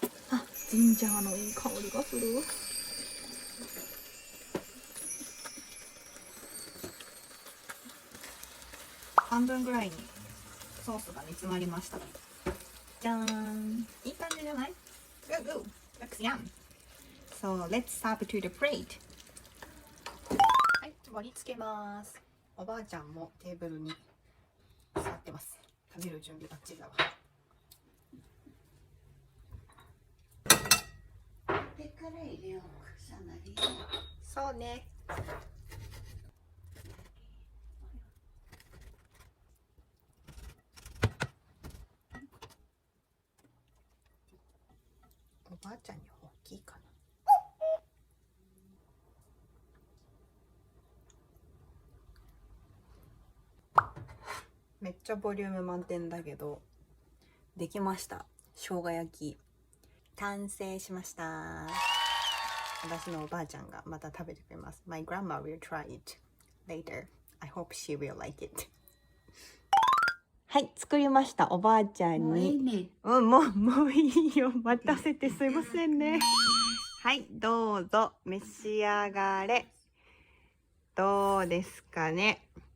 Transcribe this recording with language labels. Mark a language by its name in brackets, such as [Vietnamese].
[Japanese] あ、ジンジャーのいい香りがする。半分ぐらいにソースが煮詰まりました。じゃーん、いい感じじゃない？ [English] Good, good. Looks yum. So let's serve to the plate. [Japanese] はい、盛り付けます。おばあちゃんもテーブルに座ってます。食べる準備バッチリだわ。でから入れようかさなり。そうね。おばあちゃんに大きいかな。めっちゃボリューム満点だけどできました。生姜焼き完成しました。私のおばあちゃんがまた食べてくれます。 [English] My grandma will try it later. I hope she will like it. [Japanese] はい、作りました。おばあちゃんに。もういいね。もういいよ。待たせてすいませんね。はい、どうぞ召し上がれ。どうですかね。